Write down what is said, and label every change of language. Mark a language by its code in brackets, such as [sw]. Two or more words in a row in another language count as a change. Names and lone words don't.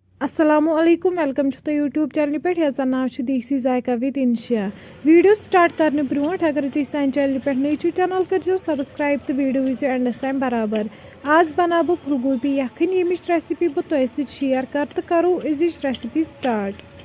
[ks] अस्सलामुअलैकुम [en] welcome to YouTube channel [ks] पे यार नाव देसी जायका विद इंशा [en] video start [ks] करने ब्रोट अगर तुम सान चैनल पे नई छो चैनल कर सब्सक्राइब तो वीडियो वो एंडस तम बराबर आज बना बह फुलगोबी यखनी यमिच रेसिपी बह तुम शेयर कर तो करो अजिच [en] recipe start.